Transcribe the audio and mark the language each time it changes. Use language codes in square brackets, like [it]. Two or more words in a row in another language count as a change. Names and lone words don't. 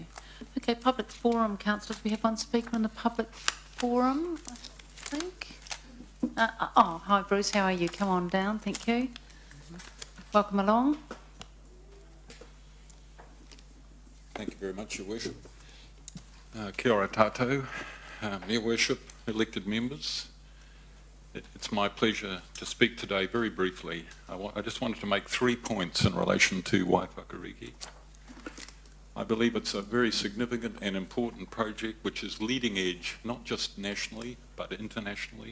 [en] Okay, public forum, councillors. We have one speaker in the public forum, I think. Hi Bruce, how are you? Come on down, thank you. Welcome along. Thank you very much, Your Worship. [mi] Kia ora tātou, [en] Your Worship, elected members. It's my pleasure to speak today very briefly. I just wanted to make 3 points in relation to Waiwhakariki. I believe it's a very significant and important project which is leading edge, not just nationally, but internationally.